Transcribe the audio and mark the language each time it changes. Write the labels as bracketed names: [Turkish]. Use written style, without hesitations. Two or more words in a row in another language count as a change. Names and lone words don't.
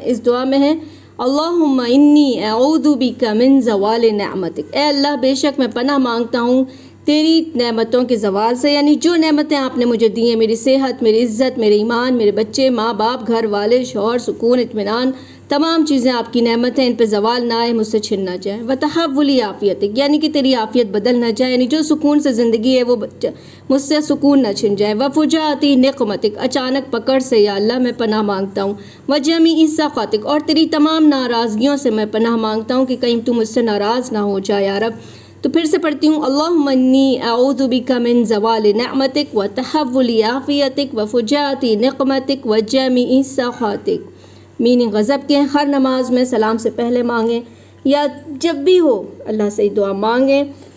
[Hindi] इस दुआ में है [Arabic] اللهم إني أعوذ بك من زوال نعمتك, [Hindi] ए अल्लाह बेशक मैं पनाह मांगता हूँ तेरी नेमतों के ज़वाल से, यानी जो नेमतें आपने मुझे दी हैं, मेरी सेहत, मेरी इज़्ज़त, मेरे ईमान, मेरे बच्चे, माँ बाप, घर वाले, शौहर, सुकून, इत्मीनान, तमाम चीज़ें आपकी नेमतें, इन पे ज़वाल ना आए, मुझसे छिन ना जाए। [Arabic] وتحول عافيتك, [Hindi] यानी कि तेरी आफ़ियत बदल ना जाए, यानी जो सुकून से ज़िंदगी है वो मुझसे सुकून ना छिन जाए। [Arabic] وفجاءة نقمتك, [Hindi] अचानक पकड़ से या अल्लाह मैं पनाह मांगता हूँ। [Arabic] وجميع سخطك, [Hindi] और तेरी तमाम नाराज़गियों से मैं पनाह मांगता हूँ कि कहीं तू मुझसे नाराज़ ना हो जाए या रब। तो फिर से पढ़ती हूँ, [Arabic] اللهم إني أعوذ بك من زوال نعمتك وتحول عافيتك وفجاءة نقمتك وجميع سخطك. [Hindi] मीनिंग गज़ब के हर नमाज में सलाम से पहले मांगें या जब भी हो अल्लाह से दुआ मांगें।